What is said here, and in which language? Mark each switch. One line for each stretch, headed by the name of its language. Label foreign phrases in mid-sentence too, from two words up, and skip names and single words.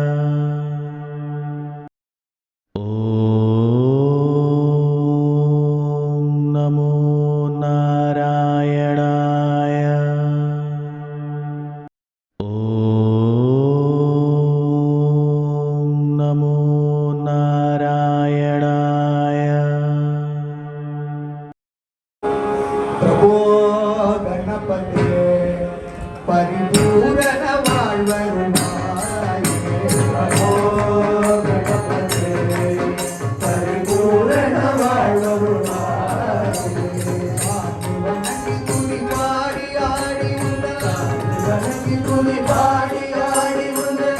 Sanskrit: ओम् नमो नारायणाय. ओम् नमो नारायणाय. प्रभो गणपते परिपूरण வாழ்வருளாயே. प्रभो गणपते परिपूरण வாழ்வருளாயே.
Tamil: ஆதிவனகி துதி பாடி ஆடி உள்ள ஆதிவனகி துதி பாடி ஆடி உள்ள